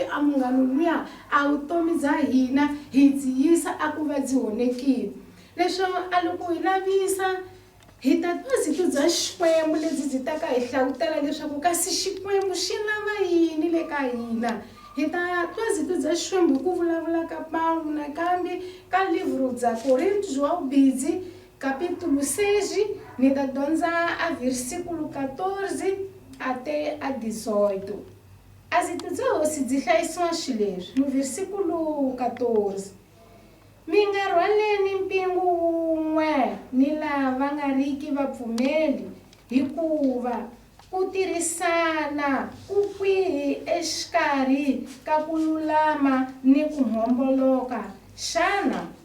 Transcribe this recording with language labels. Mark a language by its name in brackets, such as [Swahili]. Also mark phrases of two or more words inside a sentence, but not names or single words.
[Tsonga] a munghano luya a vutomi bya hina hi dziyisa a ku va byi honekile leswo a loko hi lavisa hi ta twa zito bya Xikwembu lebyi byi ta ka hi hlawutela leswaku kasi Xikwembu xi lava yini le ka hina hi ta twa zito bya Xikwembu ku vulavula ka Paulo nakambe ka livro bya Coríntios wa vubidzi capítulo 6 ni ta dyondza a [Portuguese] versículo 14 até a 18 [Tsonga] a zito bya hosi byi hlayisiwa xileswi [Portuguese] no versículo 14 [Tsonga] mi nga rhwaleni mpingu wun'we ni lava nga riki vapfumeli hikuva ku tirhisana ku kwihi exikarhi ka ku lulama ni ku homboloka xana